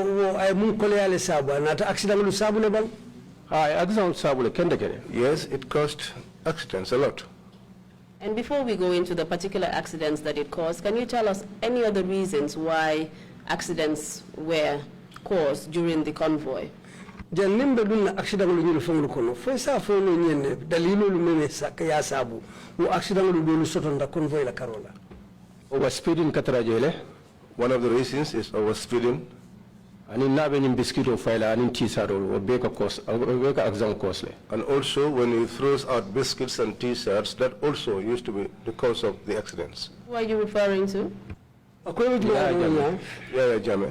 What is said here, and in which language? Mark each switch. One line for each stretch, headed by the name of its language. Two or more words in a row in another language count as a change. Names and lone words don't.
English: Yes, it caused accidents a lot. And before we go into the particular accidents that it caused, can you tell us any other reasons why accidents were caused during the convoy?
Mandingo: Janimbe dun accident lu fonglu kono fo sa fo no nyenne dalilu lu meme ya sabu wo accident lu do soto nda convoy la karola. Overspeeding katara jele.
English: One of the reasons is overspeeding. And also when he throws out biscuits and t-shirts, that also used to be the cause of the accidents. Who are you referring to? Yaya Jammeh.